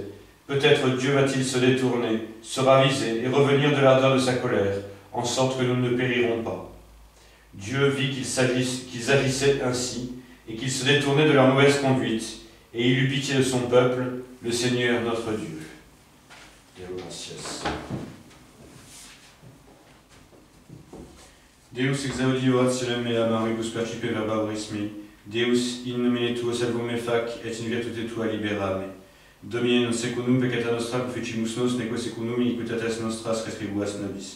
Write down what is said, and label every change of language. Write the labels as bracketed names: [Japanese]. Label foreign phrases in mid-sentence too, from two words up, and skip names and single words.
[French] Peut-être Dieu va-t-il se détourner, se raviser et revenir de l'ardeur de sa colère, en sorte que nous ne périrons pas. Dieu vit qu'ils agissaient ainsi, et qu'ils se détournaient de leur mauvaise conduite, et il eut pitié de son peuple, le Seigneur notre Dieu. [Latin] Deo gratias. Deus exaudi orationem meam auribus percipe verbaburis mei, Deus in nomine tuo salvum me fac, et in virtute tua libera me. Domine non secundum peccata nostra conficimus nos, neque secundum iniquitates nostras retribuas nobis.